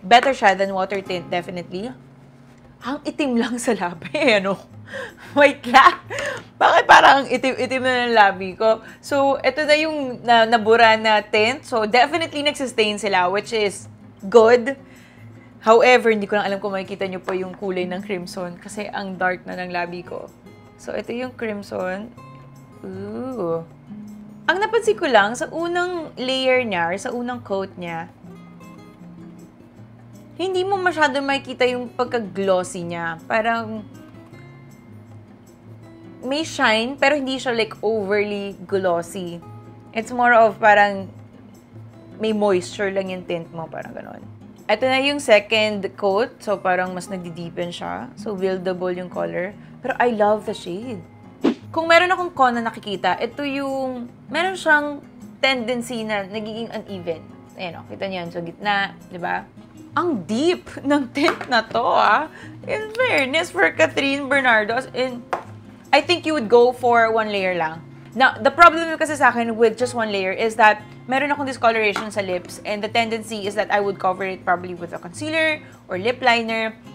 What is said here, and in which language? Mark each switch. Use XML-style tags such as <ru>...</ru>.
<en>Better siya than water tint, definitely.</en> <tl>Ang itim lang sa labi, ano? Wait lang. Bakit parang itim-itim na ng labi ko? So, ito na yung nabura na tint.</tl> <en>So, definitely nagsistain sila, which is good.</en> <tl>However, hindi ko lang alam kung makikita nyo po yung kulay ng Crimson kasi ang dark na ng labi ko. So, ito yung Crimson. Ooh. Ang napansin ko lang, sa unang layer niya, or sa unang coat niya, hindi mo masyadong makikita yung pagka-glossy niya. Parang, may shine, pero hindi siya like overly glossy. It's more of parang, may moisture lang yung tint mo, parang ganon. Ito na yung second coat, so parang mas nagdi-deepen siya. So, buildable yung color. Pero</tl> <en>I love the shade.</en> <tl>Kung meron akong con na nakikita, ito yung, meron siyang tendency na nagiging uneven. Ayan o, kita niyo yan sa gitna, di ba? Ang deep ng tint na to,</tl> <en>In fairness, for Catherine Bernardo, I think you would go for one layer lang. Now, the problem kasi sa akin with just one layer is that meron akong discoloration sa lips and the tendency is that I would cover it probably with a concealer or lip liner.</en>